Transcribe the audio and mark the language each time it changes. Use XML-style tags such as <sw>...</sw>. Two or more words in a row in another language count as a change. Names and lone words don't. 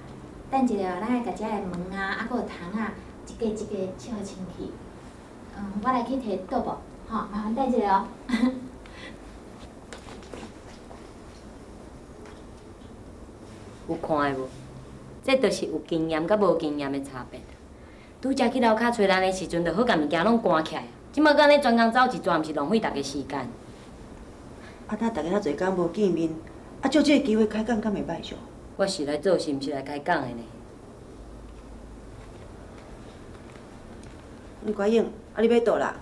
<nan>等一下，咱来甲遮个门啊，还佫有窗啊，一个一个切好清气。我来去摕倒布，吼，麻烦等一下哦。有看的无？这就是有经验甲无经验的差别。拄则去楼骹找咱的时阵，就好甲物件拢关起来。即马搁安尼专工走一转，毋是浪费大家时间。啊，咱大家遐侪工无见面。啊，借这个机会开讲，敢袂歹上？我是来做事，毋是来开讲的呢。乖英，啊，你要倒啦？</nan>